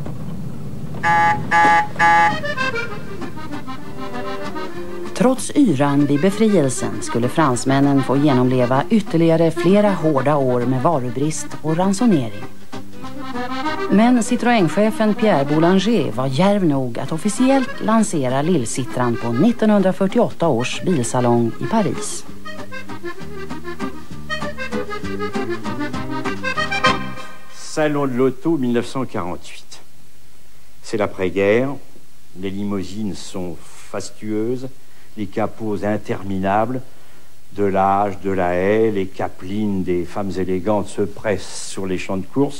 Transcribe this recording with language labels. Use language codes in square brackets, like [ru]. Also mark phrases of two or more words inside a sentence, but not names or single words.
[sv] Trots yran vid befrielsen skulle fransmännen få genomleva ytterligare flera hårda år med varubrist och ransonering. Men Citroën-chefen Pierre Boulanger var djärv nog att officiellt lansera Lillsittran på 1948 års bilsalong i Paris. [fr] Salon de l'auto 1948. C'est l'après-guerre, les limousines sont fastueuses, les capots interminables, de l'âge, de la haie, les capelines des femmes élégantes se pressent sur les champs de course.